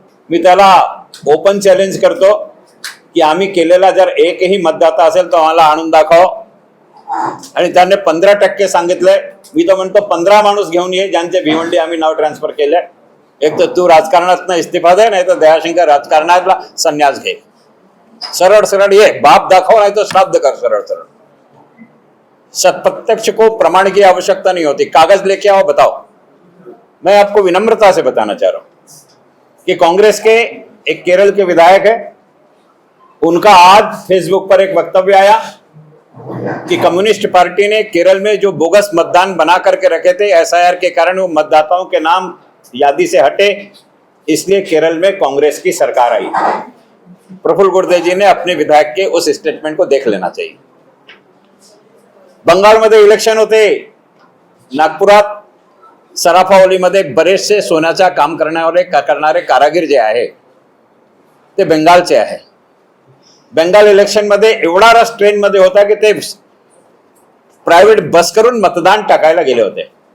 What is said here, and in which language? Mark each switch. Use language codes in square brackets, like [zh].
[mr] मी त्याला open challenge करतो की आम्ही केलेला जर एकही मतदाता असेल तो आम्हाला आणून दाखव। आणि त्याने 15% सांगितलंय। मी तर म्हणतो 15 माणूस घेऊन ये ज्यांचे भिवंडी आम्ही नाव ट्रान्सफर केले। एक तर तू राजकारणातनं इस्तीफा दे, नाही तर दयाशंकर राजकारणातला संन्यास घे। सरळ सरळ ये, बाप दाखव नहीं तो श्राद्ध कर। सरळ सरळ [hi] प्रत्यक्ष को प्रमाण की आवश्यकता नहीं होती, कागज लेके आओ बताओ। मैं आपको विनम्रता से बताना चाह रहा हूं कि कांग्रेस के एक केरल के विधायक है, उनका आज फेसबुक पर एक वक्तव्य आया कि कम्युनिस्ट पार्टी ने केरल में जो बोगस मतदान बना करके रखे थे एसआईआर के कारण वो मतदाताओं के नाम यादी से हटे, इसलिए केरल में कांग्रेस की सरकार आई। प्रफुल्ल गुर्देव जी ने अपने विधायक के उस स्टेटमेंट को देख लेना चाहिए। [mr] बंगाल मध्ये इलेक्शन होते, नागपुरात सराफावलीमध्ये बरेचसे सोन्याचा काम करणारे कारागीर जे आहे ते बंगालचे आहे। बंगाल इलेक्शन मध्ये एवढा रस ट्रेन मध्ये होता की ते प्रायव्हेट बस करून मतदान टाकायला गेले होते।